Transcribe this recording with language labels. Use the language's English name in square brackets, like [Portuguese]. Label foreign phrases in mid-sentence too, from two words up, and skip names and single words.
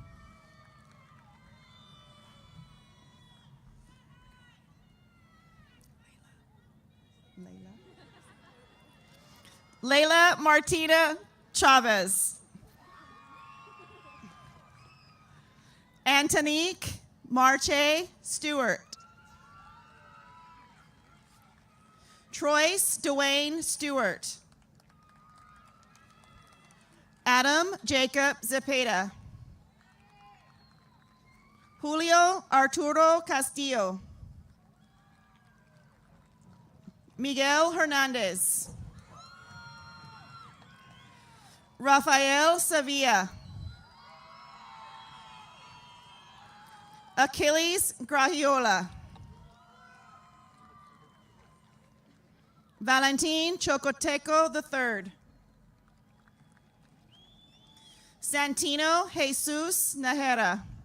[Spanish] Layla Martina Chavez. Antonique Marche Stewart. Troyce Dwayne Stewart. Adam Jacob Zepeda. Julio Arturo Castillo. Miguel Hernandez. Rafael Sevilla. Achilles Grahiola. Valentin Chocoteco III. Santino Jesus Nahera.